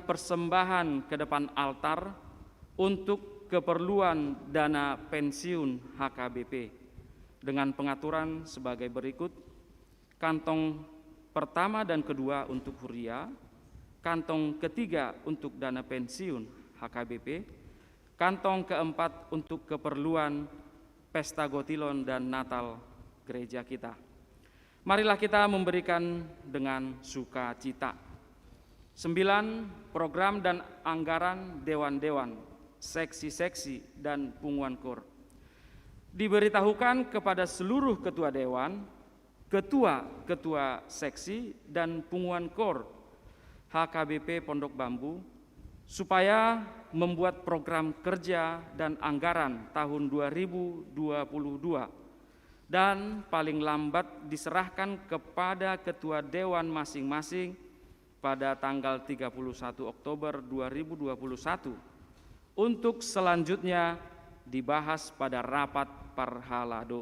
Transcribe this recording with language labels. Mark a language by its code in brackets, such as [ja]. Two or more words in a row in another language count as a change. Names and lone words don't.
[id] persembahan ke depan altar untuk keperluan dana pensiun HKBP dengan pengaturan sebagai berikut: kantong pertama dan kedua untuk huria, kantong ketiga untuk dana pensiun HKBP, kantong keempat untuk keperluan pesta Gotilon dan Natal gereja kita. Marilah kita memberikan dengan sukacita. 9, program dan anggaran dewan-dewan, seksi-seksi, dan punguan kor. Diberitahukan kepada seluruh ketua dewan, ketua-ketua seksi, dan punguan kor HKBP Pondok Bambu supaya membuat program kerja dan anggaran tahun 2022 dan paling lambat diserahkan kepada ketua dewan masing-masing pada tanggal 31 Oktober 2021 untuk selanjutnya dibahas pada rapat Parhalado.